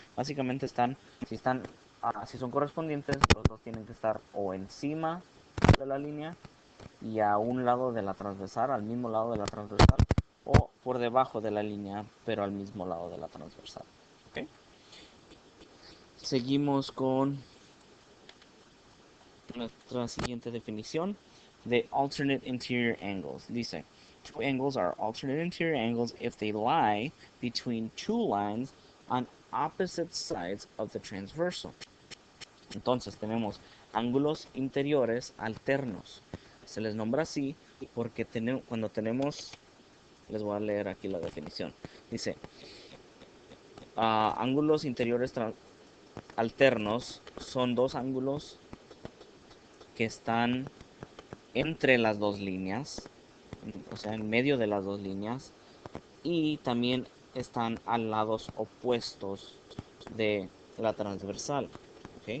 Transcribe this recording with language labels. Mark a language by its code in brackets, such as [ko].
[es] Básicamente si son correspondientes, los dos tienen que estar o encima de la línea y a un lado de la transversal, al mismo lado de la transversal, o por debajo de la línea, pero al mismo lado de la transversal. ¿Ok? Seguimos con nuestra siguiente definición de alternate interior angles. Dice, [en] two angles are alternate interior angles if they lie between two lines on opposite sides of the transversal. [es] Entonces tenemos ángulos interiores alternos. Se les nombra así porque cuando tenemos, les voy a leer aquí la definición. Dice, ángulos interiores alternos son dos ángulos que están entre las dos líneas, o sea, en medio de las dos líneas, y también están a lados opuestos de la transversal. ¿Okay?